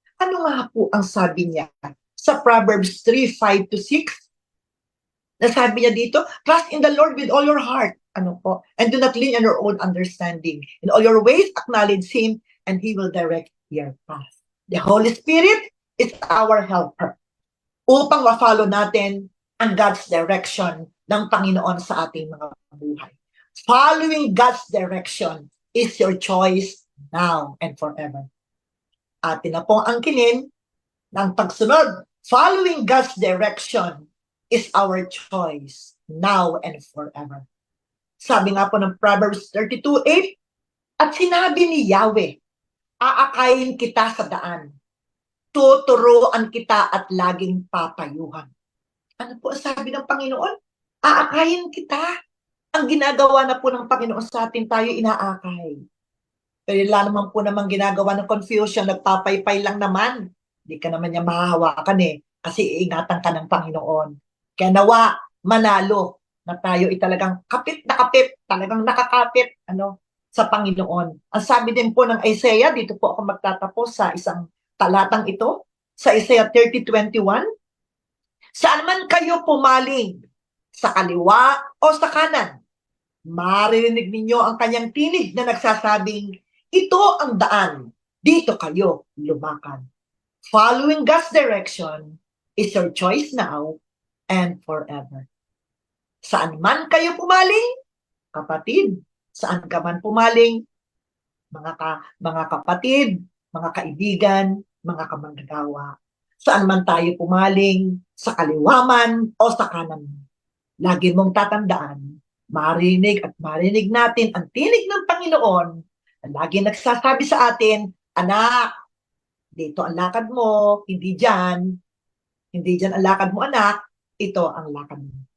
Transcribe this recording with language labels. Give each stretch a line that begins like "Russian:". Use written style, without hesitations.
Filipino: Ano nga po ang sabi niya sa Proverbs 3:5-6? Nasabi niya dito,
English: trust in the Lord with all your heart. And do not lean on your own understanding. In all your ways, acknowledge Him, and He will direct your path. The Holy Spirit is our helper
Filipino: upang ma-follow natin ang
English: God's direction
Filipino: ng Panginoon sa ating mga buhay.
English: Following God's direction is your choice now and forever.
Filipino: Atin na pong angkinin ng pagsunod.
English: Following God's direction is our choice now and forever.
Filipino: Sabi nga po ng Proverbs 32:8, at sinabi ni Yahweh, aakayin kita sa daan, tuturuan kita at laging papayuhan. Ano po ang sabi ng Panginoon? Aakayin kita. Ang ginagawa na po ng Panginoon sa atin, tayo inaakay. Pero wala naman po namang ginagawa ng confusion, nagpapaypay lang naman. Hindi ka naman niya mahahawakan kasi iingatan ka ng Panginoon. Kaya nawa, manalo na tayo talagang kapit na kapit, talagang nakakapit sa Panginoon. Ang sabi din po ng Isaiah, dito po ako magtatapos sa isang talatang ito, sa Isaiah 30:21, saan man kayo pumaling, sa kaliwa o sa kanan, maririnig ninyo ang kanyang tinig na nagsasabing, ito ang daan, dito kayo lumakad.
English: Following God's direction is your choice now and forever.
Filipino: Saan man kayo pumaling, kapatid, saan ka man pumaling, mga kapatid, mga kaibigan, mga kamanggagawa, saan man tayo pumaling, sa kaliwa man o sa kanan. Lagi mong tatandaan, marinig at marinig natin ang tinig ng Panginoon na lagi nagsasabi sa atin, anak, dito ang lakad mo, hindi dyan ang lakad mo, anak, ito ang lakad mo.